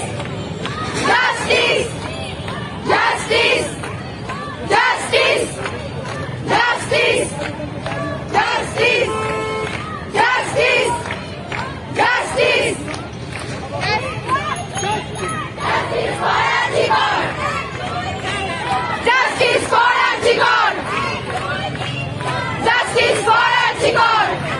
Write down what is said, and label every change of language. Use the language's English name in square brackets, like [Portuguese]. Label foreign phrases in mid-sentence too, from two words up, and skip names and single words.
[English] Justice! Justice! Justice! Justice! Justice! Justice! Justice! Justice for Archibald! Justice for Archibald! Justice for Archibald!